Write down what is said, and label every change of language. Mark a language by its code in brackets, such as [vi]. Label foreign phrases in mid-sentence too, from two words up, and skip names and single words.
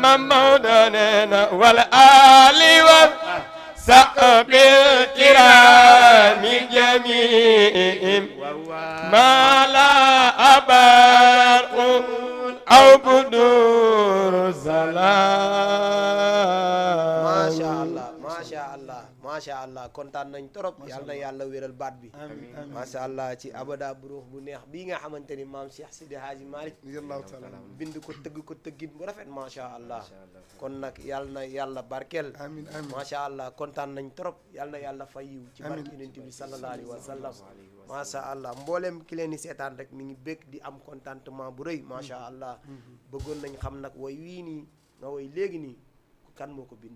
[ar] مولانا والآل والصحب الكرام جميعهم ما لا أبرق أو بدور سلام ما شاء الله [wo] kontaan nañ trop yàlla na yàlla wéral baat bi [ar] ما شاء الله [wo] ci abada buruux bu neex bii nga xamante ni maam Cheikh Sidi Hadji Malick bind ko tëgg ko tëggin bu rafet [ar] ما شاء الله [wo] kon nag yàlla na yàlla barkeel [ar] ما شاء الله [wo] kontaan nañ trop yàlla na yàlla fay yiw ci barke yonent bi [ar] صلى الله عليه وسلم ما شاء الله [wo] mboolem ki leen di seetaan rek mi ngi bëgg di am contentement bu rëy [ar] ما شاء الله [wo] bëggoon nañ xam nag way wii nii nga way léegi nii kan moo ko bind